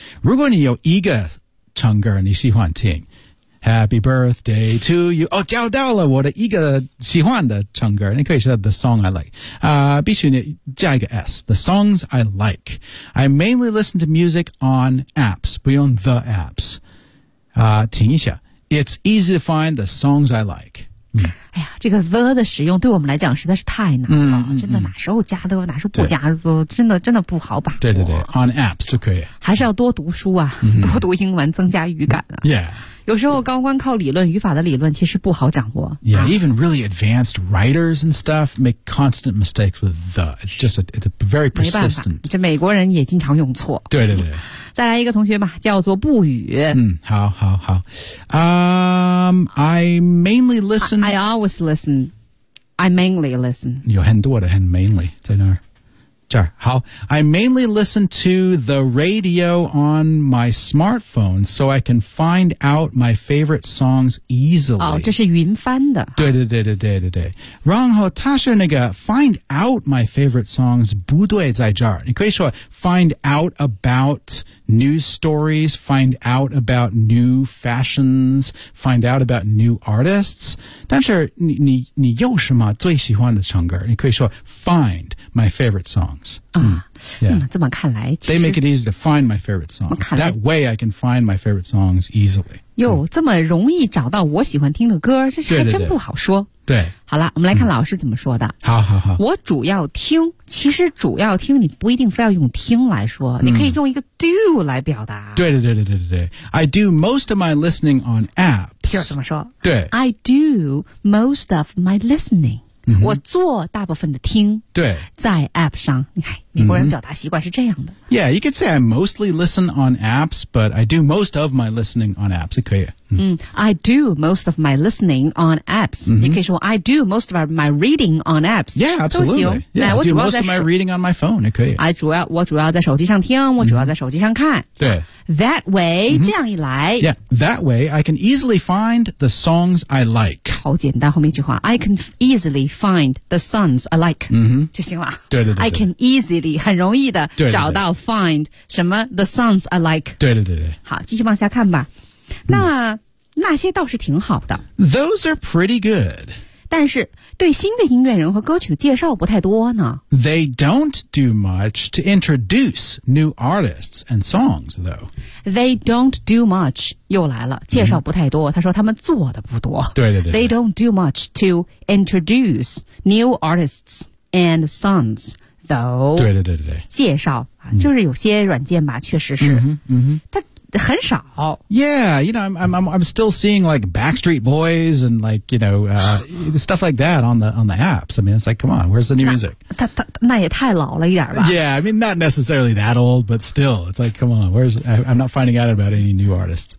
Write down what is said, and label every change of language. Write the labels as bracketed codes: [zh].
[zh] 如果你有一个唱歌你喜欢听 ， [en] Happy birthday to you。 [zh] 哦，找到了我的一个喜欢的唱歌，你可以说 [en] the song I like。 [zh] 必须你加一个 s， [en] the songs I like。 I mainly listen to music on apps， [zh] 不用 [en] the apps。 [zh] 听一下 [en] ，It's easy to find the songs I like。 [zh] 嗯、哎呀，这个 the 的使用对我们来讲实在是太难了，真的哪时候加 the 哪时候不加 the， 真的不好把握。对对对 ， [en] on apps [zh] 就可以。还是要多读书啊，多读英文增加语感啊。 [en] Yeah， [zh] 有时候高光靠理论，语法的理论其实不好掌握。 [en] Yeah， even really advanced writers and stuff make constant mistakes with the. It's just it's a very persistent. [zh] 没办法，这美国人也经常用错。对对对。嗯、再来一个同学吧，叫做不语。 [en] 嗯， [zh] 好好好。 [en] I mainly listen. I always listen. I mainly listen. [zh] 有很多的很 mainly 在那儿。这儿好 [en] I mainly listen to the radio on my smartphone so I can find out my favorite songs easily. [zh] 哦，这是云翻的。对对对对对对对。然后他是那个 [en] find out my favorite songs [zh] 不对在这儿。 [en] 你可以说 find out about news stories, find out about new fashions, find out about new artists. [zh] 但是你有什么最喜欢的唱歌？ [en] 你可以说 find my favorite songs. [zh] 这么看来其实 [en] They make it easy to find my favorite songs That way I can find my favorite songs easily [zh] 哟、这么容易找到我喜欢听的歌这是还真不好说对, 对, 对, 对好了我们来看老师怎么说的、好好好我主要听其实主要听你不一定非要用听来说、你可以用一个 do 来表达对对对对对对 [en] I do most of my listening on apps [zh] 就怎么说对 [en] I do most of my listening [zh] 我做大部分的听对在 app 上你看美国人表达习惯是这样的 [en] Yeah, you could say I mostly listen on apps But I do most of my listening on apps 可以、 I do most of my listening on apps [zh] 你可以说 [en] I do most of my reading on apps Yeah, absolutely yeah, I do most of my reading on my phone 可以 [zh] 我主要在手机上听我主要在手机上看对、 [en] That way、这样一来 Yeah, that way I can easily find the songs I like [zh] 超简单后面一句话 [en] I can easily find the songs I like、 [zh] 就行了对对对对 [en] I can easily [zh] 很容易的找到 [en] find 什么 the songs I like [zh] 对对对对好继续往下看吧那、那些倒是挺好的 [en] those are pretty good [zh] 但是对新的音乐人和歌曲的介绍不太多呢 [en] they don't do much to introduce new artists and songs though they don't do much [zh] 又来了介绍不太多、他说他们做的不多对对 对, 对 [en] they don't do much to introduce new artists and songs [zh] 对对对对介绍、就是有些软件吧确实是但很少 [en] Yeah, you know, I'm still seeing like Backstreet Boys and like, you know, stuff like that on the apps I mean, it's like, come on, where's the new music? [zh] 那也太老了一点吧 [en] Yeah, I mean, not necessarily that old But still, it's like, come on, I'm not finding out about any new artists